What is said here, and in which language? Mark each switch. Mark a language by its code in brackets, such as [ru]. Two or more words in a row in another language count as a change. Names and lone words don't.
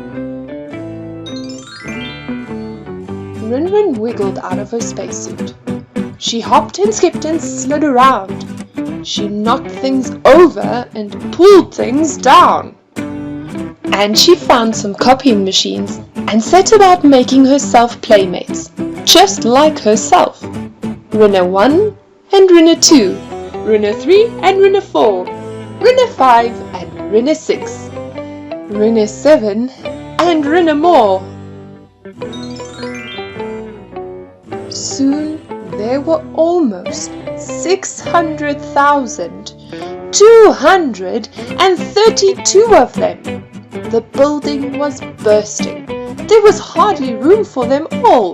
[en] Rin wiggled out of her spacesuit. She hopped and skipped and slid around. She knocked things over and pulled things down. And she found some copying machines and set about making herself playmates, just like herself. Rinna 1 and Rinna 2, Rinna 3 and Rinna 4, Rinna 5 and Rinna 6, Rinna 7 and Rinna more. Soon there were almost 600,232 of them. The building was bursting. There was hardly room for them all.